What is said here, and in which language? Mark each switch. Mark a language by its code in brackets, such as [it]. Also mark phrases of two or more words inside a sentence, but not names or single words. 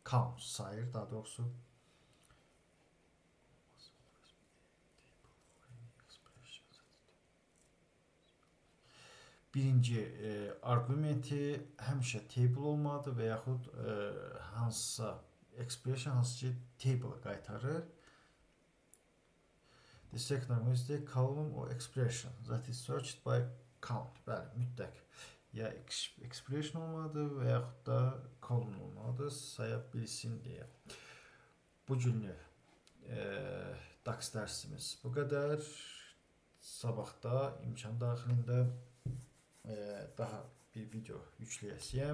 [az] count sayır daha doğrusu. Birinci argumenti həmişə table olmalıdır və yaxud hansısa expression hansı ki table qaytarır. [en] The second argument is the column or expression that is searched by count. [az] Bəli, mütləq ya expression olmalıdır və yaxud da column olmalıdır saya bilsin deyə. Bu günlük DAX dərsimiz bu qədər. Sabahda imkan daxilində daha bir video yükləyəcəyəm.